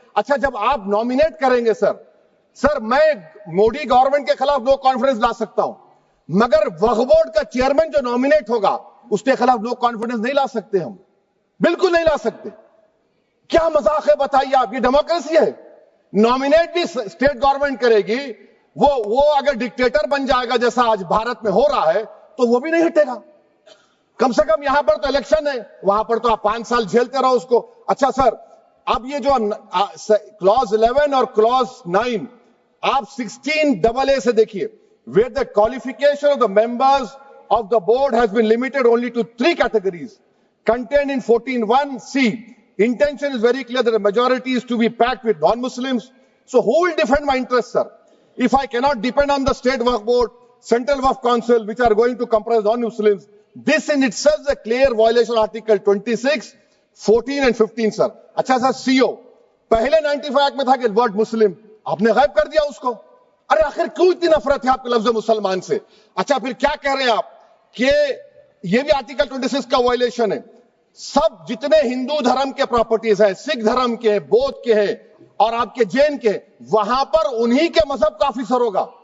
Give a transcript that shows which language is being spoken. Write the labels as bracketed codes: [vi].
[hi] अच्छा, जब आप नॉमिनेट करेंगे सर, मैं मोदी गवर्नमेंट के खिलाफ नो कॉन्फिडेंस ला सकता हूं, मगर वक्फ बोर्ड का चेयरमैन जो नॉमिनेट होगा उसके खिलाफ नो कॉन्फिडेंस नहीं ला सकते, हम बिल्कुल नहीं ला सकते। क्या मजाक है बताइए आप? ये डेमोक्रेसी है। नॉमिनेट भी स्टेट गवर्नमेंट करेगी, वो अगर डिक्टेटर बन जाएगा जैसा आज भारत में हो रहा है, तो वो भी नहीं हटेगा। कम से कम यहां पर तो इलेक्शन है, वहां पर तो आप 5 साल झेलते रहो उसको। अच्छा सर, अब ये जो क्लॉज 11 और क्लॉज 9 आप 16AA से देखिए, [en] where the qualification of the members of the board has been limited only to 3 categories contained in 14(1)(c). Intention is very clear that the majority is to be packed with non-Muslims. So who will defend my interests, sir? If I cannot depend on the state waqf board, central waqf council, which are going to comprise non-Muslims, this in itself is a clear violation of Article 26, 14 and 15, sir. [hi] अच्छा sir, CO पहले 95 act में था कि word मुस्लिम, आपने गायब कर दिया उसको। अरे आखिर क्यों इतनी नफरत है आपके लफ्ज मुसलमान से? अच्छा, फिर क्या कह रहे हैं आप कि ये भी आर्टिकल 26 का वायलेशन है। सब जितने हिंदू धर्म के प्रॉपर्टीज है, सिख धर्म के, बौद्ध के हैं और आपके जैन के, वहां पर उन्हीं के मजहब का ऑफिसर होगा।